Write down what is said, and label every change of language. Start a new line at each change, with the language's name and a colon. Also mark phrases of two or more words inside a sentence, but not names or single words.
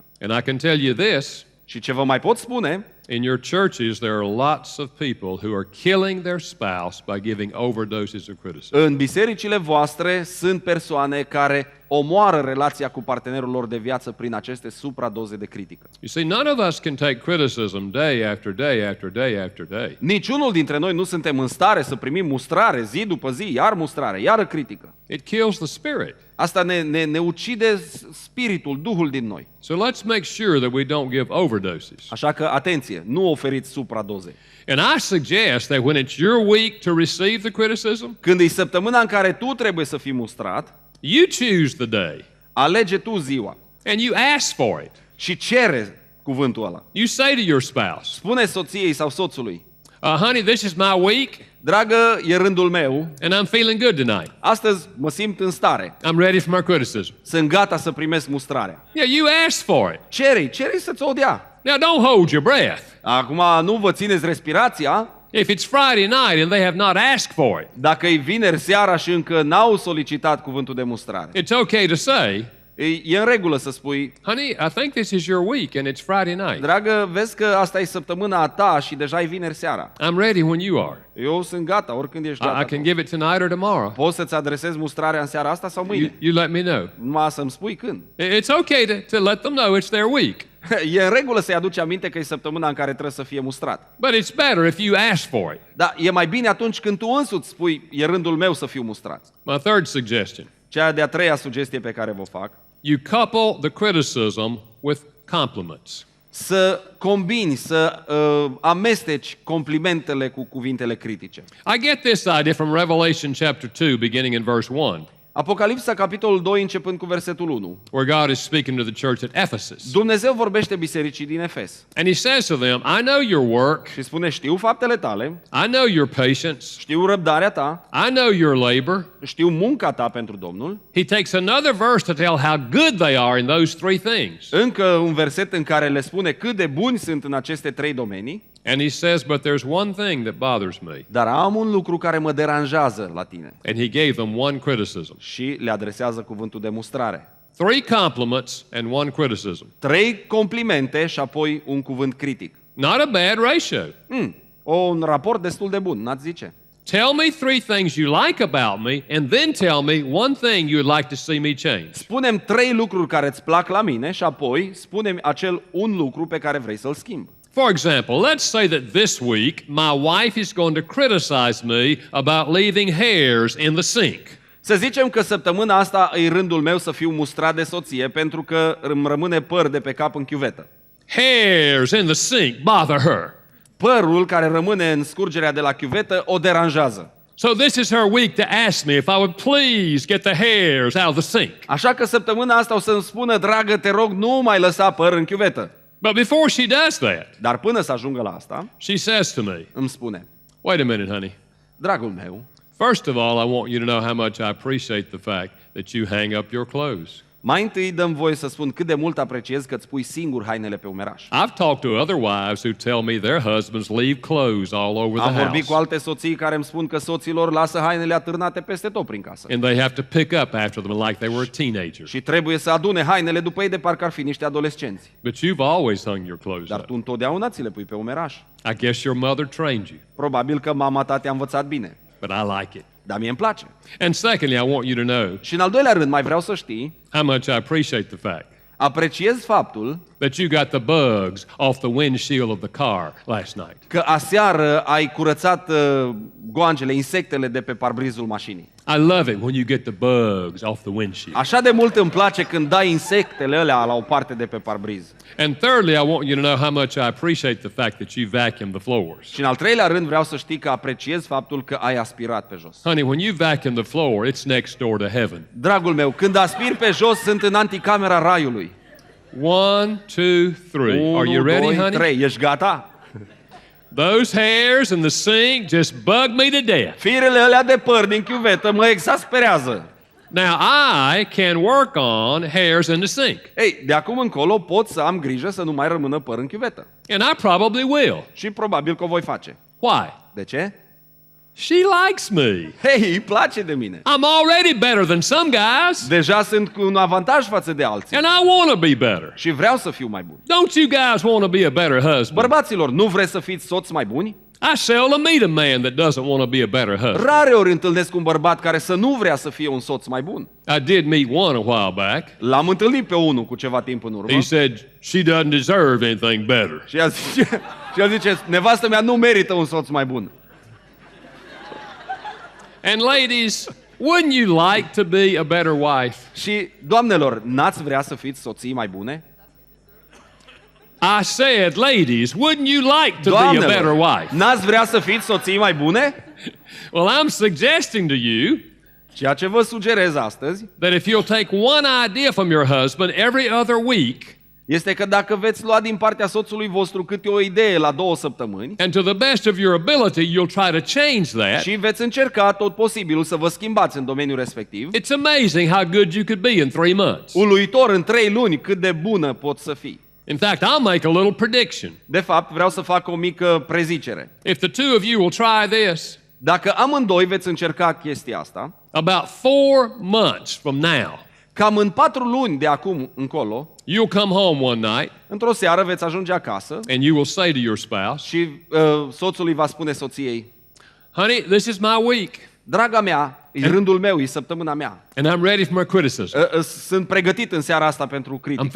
English: And I can tell you this,
Romanian: Și ce vă mai pot spune,
English: in your churches there are lots of people who are killing their spouse by giving overdoses of criticism.
Romanian: în bisericile voastre sunt persoane care omoară relația cu partenerul lor de viață prin aceste supradoze de critică.
English: You see, none of us can take criticism day after day after day after day.
Romanian: Niciunul dintre noi nu suntem în stare să primim mustrare zi după zi, iar mustrare, iară critică.
English: It kills the spirit.
Romanian: Asta ne ucide spiritul, Duhul din noi.
English: So let's make sure that we don't give overdoses.
Romanian: Așa că, atenție, nu oferiți supradoze.
English: And I suggest that when it's your week to receive the criticism,
Romanian: Când e săptămâna în care tu trebuie să fii mustrat,
English: you choose the day
Romanian: alege tu ziua
English: and you ask for it.
Romanian: și cere cuvântul ăla.
English: You say to your spouse,
Romanian: Spune soției sau soțului:
English: honey, this is my week.
Romanian: Dragă, e rândul meu.
English: and I'm feeling good tonight.
Romanian: Astăzi mă simt în stare.
English: I'm ready for my criticism.
Romanian: Sunt gata să primesc mustrarea.
English: Yeah, you asked for it.
Romanian: Cere să-ți o dea.
English: Now don't hold your breath.
Romanian: Acum nu vă țineți respirația.
English: If it's Friday night and they have not asked for it,
Romanian: Dacă e vineri seara și încă n-au solicitat cuvântul de mustrare,
English: it's okay to say,
Romanian: e în regulă să spui,
English: honey, I think this is your week and it's Friday night.
Romanian: dragă, vezi că asta e săptămâna a ta și deja e vineri seara.
English: I'm ready when you are.
Romanian: Eu sunt gata, oricând ești
English: I
Romanian: gata.
English: can give it tonight or tomorrow.
Romanian: Poți să-ți adresezi mustrarea în seara asta sau
English: You,
Romanian: mâine?
English: you let me know.
Romanian: Numai să-mi spui când.
English: It's okay to let them know it's their week.
Romanian: E în regulă să-i aduci aminte că e săptămâna în care trebuie să fie mustrat.
English: But it's better if you ask for it.
Romanian: Dar e mai bine atunci când tu însuți spui, e rândul meu să fiu mustrat.
English: My third suggestion,
Romanian: Cea de-a treia sugestie pe care vă fac,
English: you couple the criticism with compliments.
Romanian: să combini, să amesteci complimentele cu cuvintele critice.
English: I get this idea from Revelation chapter 2, beginning in verse 1,
Romanian: Apocalipsa, capitolul 2, începând cu versetul 1.
English: where God is speaking to the church at Ephesus.
Romanian: Dumnezeu vorbește bisericii din Efes
English: And he says to them, I know your work,
Romanian: și spune, știu faptele tale,
English: I know your patience,
Romanian: știu răbdarea ta,
English: I know your labor.
Romanian: știu munca ta pentru Domnul.
English: He takes another verse to tell how good they are in those three things.
Romanian: Încă un verset în care le spune cât de buni sunt în aceste trei domenii.
English: And he says, but there's one thing that bothers me.
Romanian: Dar am un lucru care mă deranjează la tine.
English: And he gave them one criticism.
Romanian: Și le adresează cuvântul de mustrare.
English: 3 compliments and 1 criticism.
Romanian: 3 complimente și apoi un cuvânt critic.
English: Not a bad ratio.
Romanian: Un raport destul de bun, n-ați zice?
English: Tell me 3 things you like about me, and then tell me one thing you would like to see me change.
Romanian: Spune-mi 3 lucruri care îți plac la mine și apoi spune-mi acel un lucru pe care vrei să-l schimbi.
English: For example, let's say that this week my wife is going to criticize me about leaving hairs in the sink.
Romanian: Să zicem că săptămâna asta e rândul meu să fiu mustrat de soție pentru că îmi rămâne păr de pe cap în chiuvetă.
English: Hairs in the sink bother her.
Romanian: Părul care rămâne în scurgerea de la chiuvetă o deranjează.
English: So this is her week to ask me if I would please get the hairs out of the sink.
Romanian: Așa că săptămâna asta o să-mi spună, dragă, te rog, nu mai lăsa păr în chiuvetă.
English: But before she does that,
Romanian: Dar până să ajungă la asta,
English: she says to me,
Romanian: îmi spune,
English: wait a minute, honey.
Romanian: dragul meu,
English: First of all, I want you to know how much I appreciate the fact that you hang up your clothes.
Romanian: mai întâi dăm voie să spun cât de mult apreciez că îți pui singur hainele pe umeraș.
English: I've talked to other wives who tell me their husbands leave clothes all over
Romanian: Am
English: the
Romanian: vorbit cu
English: house.
Romanian: alte soții care îmi spun că soților lasă hainele atârnate peste tot prin casă.
English: And they have to pick up after them like they were a teenager.
Romanian: Și trebuie să adune hainele după ei de parcă ar fi niște adolescenți.
English: But you've always hung your clothes
Romanian: Dar
English: up.
Romanian: tu întotdeauna ți le pui pe umeraș.
English: I guess your mother trained you,
Romanian: Probabil că mama ta te-a învățat bine.
English: but I like it.
Romanian: Dar mie îmi place.
English: And secondly, I want you to know
Romanian: Și în al doilea rând mai vreau să știi,
English: how much I appreciate the fact
Romanian: apreciez faptul
English: that you got the bugs off the windshield of the car last night.
Romanian: că aseară ai curățat goangele, insectele de pe parbrizul mașinii.
English: I love it when you get the bugs off the windshield.
Romanian: Așa de mult îmi place când dai insectele alea la o parte de pe parbriz.
English: And thirdly, I want you to know how much I appreciate the fact that you vacuum the floors.
Romanian: Și în al treilea rând vreau să știi că apreciez faptul că ai aspirat pe jos.
English: Honey, when you vacuum the floor, it's next door to heaven.
Romanian: Dragul meu, când aspiri pe jos, sunt în anticamera raiului.
English: 1, 2, 3. Are you ready, 2, honey? 3.
Romanian: Ești gata?
English: Those hairs in the sink just bug me to death.
Romanian: Firele alea de păr din chiuvetă mă exasperează.
English: Now, I can work on hairs in the sink,
Romanian: Ei, de acum încolo pot să am grijă să nu mai rămână păr în chiuvetă.
English: and I probably will.
Romanian: Și probabil că o voi face.
English: Why?
Romanian: De ce?
English: She likes me.
Romanian: Hei, îi place de mine.
English: I'm already better than some guys,
Romanian: Deja sunt cu un avantaj față de alții.
English: and I want to be better.
Romanian: Și vreau să fiu mai bun.
English: Don't you guys want to be a better husband?
Romanian: Bărbaților, nu vreți să fiți soți mai buni?
English: I seldom meet a man that doesn't want to be a better husband.
Romanian: Rare ori întâlnesc un bărbat care să nu vrea să fie un soț mai bun.
English: I did meet one a while back.
Romanian: L-am întâlnit pe unul cu ceva timp în urmă.
English: He said she doesn't deserve anything better.
Romanian: Și ea zice, nevastă mea nu merită un soț mai bun.
English: And ladies, wouldn't you like to be a better wife?
Romanian: Și, doamnelor, n-ați vrea să fiți soții mai bune?
English: I said, ladies, wouldn't you like to be a better
Romanian: Doamnelor,
English: wife?
Romanian: n-ați vrea să fiți soții mai bune?
English: Well, I'm suggesting to you
Romanian: Ceea ce vă sugerez astăzi,
English: that if you'll take one idea from your husband every other week
Romanian: este că dacă veți lua din partea soțului vostru câte o idee la 2 săptămâni
English: and to the best of your ability, you'll try to change that,
Romanian: și veți încerca tot posibilul să vă schimbați în domeniul respectiv,
English: it's amazing how good you could be in 3 months.
Romanian: uluitor în 3 luni cât de bună poți să fii.
English: In fact, I'll make a little prediction.
Romanian: De fapt, vreau să fac o mică prezicere.
English: If the two of you will try this,
Romanian: Dacă amândoi veți încerca chestia asta,
English: about 4 months from now,
Romanian: cam în 4 luni de acum încolo,
English: you'll come home one night
Romanian: într-o seară veți ajunge acasă
English: and you will say to your spouse,
Romanian: și soțul îi va spune soției:
English: honey, this is my week,
Romanian: draga mea, e rândul meu, e săptămâna mea.
English: and I'm ready for my criticism.
Romanian: Sunt pregătit în seara asta pentru
English: I'm
Romanian: critică.